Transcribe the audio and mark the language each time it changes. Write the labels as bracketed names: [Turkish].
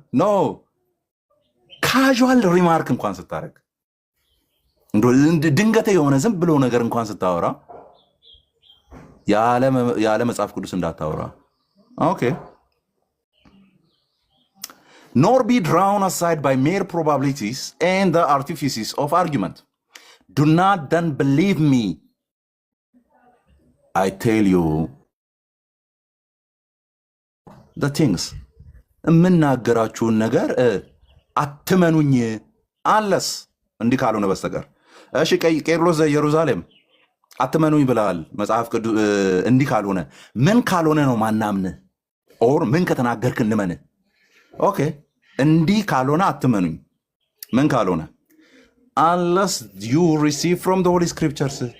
[Amharic] ኖ ካዥዋል ሪማርክ እንኳን ስታደርግ፣ ድንገት የሆነ ዝም ብሎ ነገር እንኳን ስታወራ ያለ መጽሐፍ ቅዱስ እንዳታወራ። ኦኬ [English] nor be drawn aside by mere probabilities and the artifices of argument. Do not then believe me, I tell you the things. [Amharic] የምናገራችሁን ነገር አትመኑኝ አለስ እንዲህ ካልሆነ በስተቀር። እሺ ቄርሎስ ዘኢየሩሳሌም አትመኑኝ ብለሃል። መጽሐፍ ቅዱስ እንዲህ ካልሆነ ምን ካልሆነ ነው ማናምን? ኦር ምን ከተናገርክ እንመን? ኦኬ እንዲህ ካልሆነ አትመኑኝ። ምን ካልሆነ? [English] unless you receive from the Holy Scriptures.